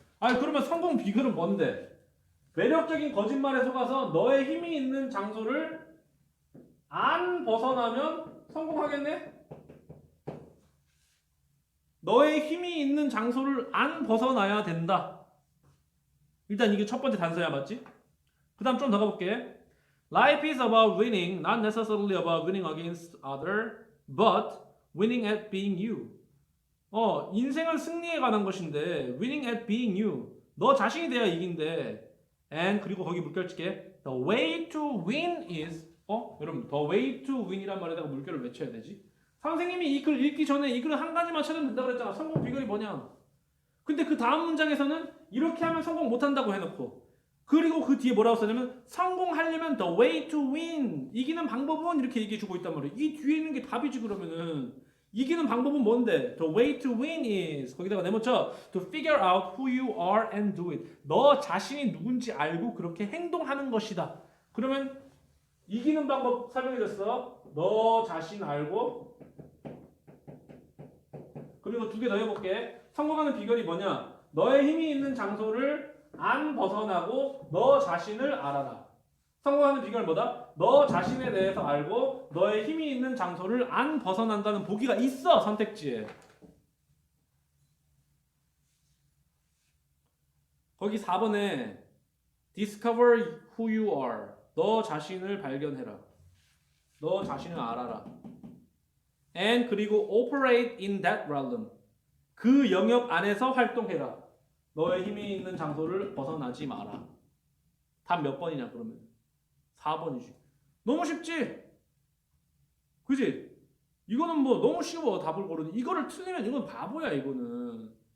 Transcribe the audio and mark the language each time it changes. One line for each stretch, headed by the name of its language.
Korean: 아니 그러면 성공 비결은 뭔데? 매력적인 거짓말에 속아서 너의 힘이 있는 장소를 안 벗어나면 성공하겠네? 너의 힘이 있는 장소를 안 벗어나야 된다. 일단 이게 첫 번째 단서야 맞지? 그 다음 좀 더 가볼게.
English: Life is about winning, not necessarily about winning against other, but winning at being you.
Korean: 인생은 승리에 관한 것인데
English: winning at being you.
Korean: 너 자신이 돼야 이긴데. And 그리고 거기 물결칠게.
English: The way to win is
Korean: 여러분 the way to win이란 말에다가 물결을 외쳐야 되지. 선생님이 이 글 읽기 전에 이 글을 한 가지만 찾으면 된다고 그랬잖아. 성공 비결이 뭐냐. 근데 그 다음 문장에서는 이렇게 하면 성공 못한다고 해놓고 그리고 그 뒤에 뭐라고 써냐면 성공하려면
English: the way to win
Korean: 이기는 방법은 이렇게 얘기해주고 있단 말이에요. 이 뒤에 있는 게 답이지 그러면은 이기는 방법은 뭔데?
English: The way to win is
Korean: 거기다가 네모쳐
English: to figure out who you are and do it.
Korean: 너 자신이 누군지 알고 그렇게 행동하는 것이다. 그러면 이기는 방법 설명해줬어. 너 자신 알고 그리고 두 개 더 해볼게. 성공하는 비결이 뭐냐? 너의 힘이 있는 장소를 안 벗어나고 너 자신을 알아라. 성공하는 비결은 뭐다? 너 자신에 대해서 알고 너의 힘이 있는 장소를 안 벗어난다는 보기가 있어 선택지에. 거기 4번에
English: discover who you are.
Korean: 너 자신을 발견해라. 너 자신을 알아라.
English: And 그리고 operate in that realm.
Korean: 그 영역 안에서 활동해라. 너의 힘이 있는 장소를 벗어나지 마라. 답 몇 번이냐 그러면? 4번이지. 너무 쉽지? 그지? 이거는 뭐 너무 쉬워 답을 고르는. 이거를 틀리면 이건 바보야 이거는.